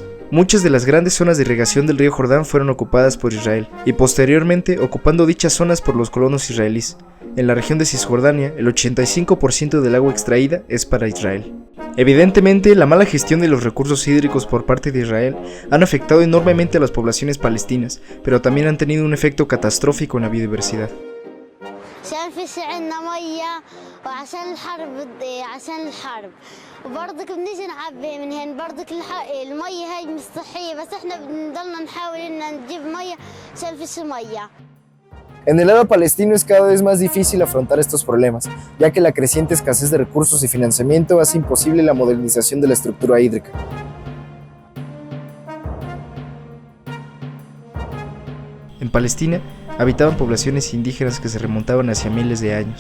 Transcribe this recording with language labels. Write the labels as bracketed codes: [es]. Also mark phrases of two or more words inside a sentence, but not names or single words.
[es] Además, Muchas de las grandes zonas de irrigación del río Jordán fueron ocupadas por Israel, y posteriormente ocupando dichas zonas por los colonos israelíes. En la región de Cisjordania, el 85% del agua extraída es para Israel. Evidentemente, la mala gestión de los recursos hídricos por parte de Israel han afectado enormemente a las poblaciones palestinas, pero también han tenido un efecto catastrófico en la biodiversidad. [ar] وبرضك بنيجي نعبي من هنا برضك المية هاي مش صحية بس احنا بنضلنا نحاول ان نجيب مية عشان فيش مية. [es] En el lado palestino es cada vez más difícil afrontar estos problemas, ya que la creciente escasez de recursos y financiamiento hace imposible la modernización de la estructura hídrica. En Palestina habitaban poblaciones indígenas que se remontaban hacia miles de años.